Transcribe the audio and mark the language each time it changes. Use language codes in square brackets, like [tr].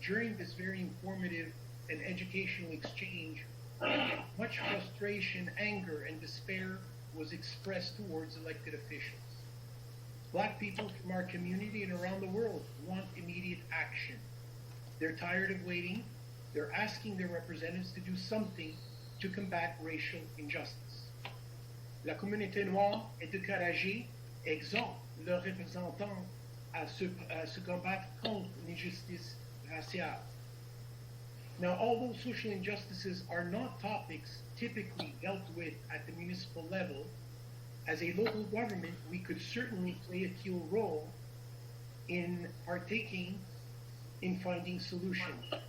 [en] During this very informative and educational exchange, much frustration, anger, and despair was expressed towards elected officials. Black people from our community and around the world want immediate action. They're tired of waiting. They're asking their representatives to do something to combat racial injustice. [fr] La communauté noire est encouragée, exhorte leurs représentants à se combattre contre l'injustice raciale. [en] Now, although social injustices are not topics typically dealt with at the municipal level, as a local government, we could certainly play a key role in partaking in finding solutions.